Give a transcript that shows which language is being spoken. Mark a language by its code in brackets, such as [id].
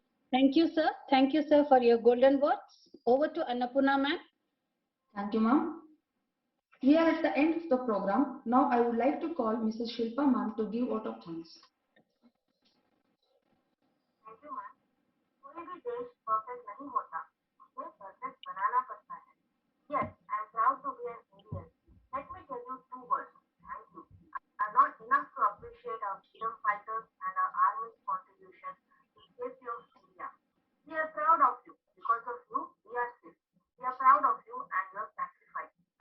[en] Thank you, sir. Thank you, sir, for your golden words. Over to Annapurna ma'am. Thank you, ma'am. We are at the end of the program. Now I would like to call Mrs. Shilpa ma'am to give vote of thanks. Thank you, ma'am. [hi] कोई भी देश perfect नहीं होता, उसे perfect बनाना पड़ता है. [en] Yes, I am proud to be an Indian. Let me tell you two words. Thank you. I'm not enough to appreciate our freedom fighters and our army's contribution to safety of India. We are proud of you. Because of you, we are safe. We are proud of you and your sacrifice.